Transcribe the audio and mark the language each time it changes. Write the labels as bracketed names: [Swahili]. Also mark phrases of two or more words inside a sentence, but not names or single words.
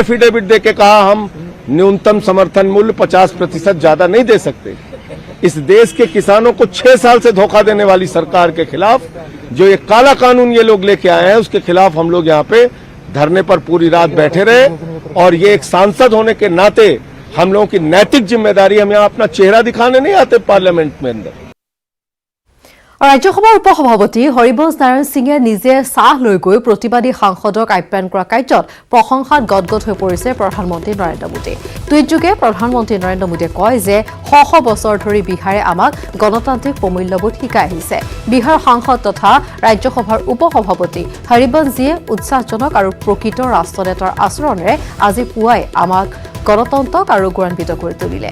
[Hindi] एफिडेविट देके कहा हम न्यूनतम समर्थन मूल्य 50% ज्यादा नहीं दे सकते इस देश के किसानों को 6 साल से धोखा देने वाली सरकार के खिलाफ जो ये काला कानून ये लोग लेके आए हैं उसके खिलाफ हम लोग यहाँ पे धरने पर पूरी रात बैठे रहे और ये एक सांसद होने के नाते हम लोगों की नैतिक जिम्मेदारी हम यहाँ अपना चेहरा दिखाने नहीं आते पार्लियामेंट में अंदर [Assamese] ৰাজ্যসভাৰ উপসভাপতি হৰিবংশ নাৰায়ণ সিঙে নিজে চাহ লৈ গৈ প্ৰতিবাদী সাংসদক আপ্যায়ন কৰা কাৰ্যত প্ৰশংসাত গদগদ হৈ পৰিছে প্ৰধানমন্ত্ৰী নৰেন্দ্ৰ মোদী টুইটযোগে প্ৰধানমন্ত্ৰী নৰেন্দ্ৰ মোদীয়ে কয় যে শ বছৰ ধৰি বিহাৰে আমাক গণতান্ত্ৰিক প্ৰমূল্যবোধ শিকাই আহিছে বিহাৰ সাংসদ তথা ৰাজ্যসভাৰ উপসভাপতি হৰিবংশজীয়ে উৎসাহজনক আৰু প্ৰকৃত ৰাষ্ট্ৰনেতাৰ আচৰণেৰে আজি পুৱাই আমাক গণতন্ত্ৰক আৰু গৌৰৱান্বিত কৰি তুলিলে।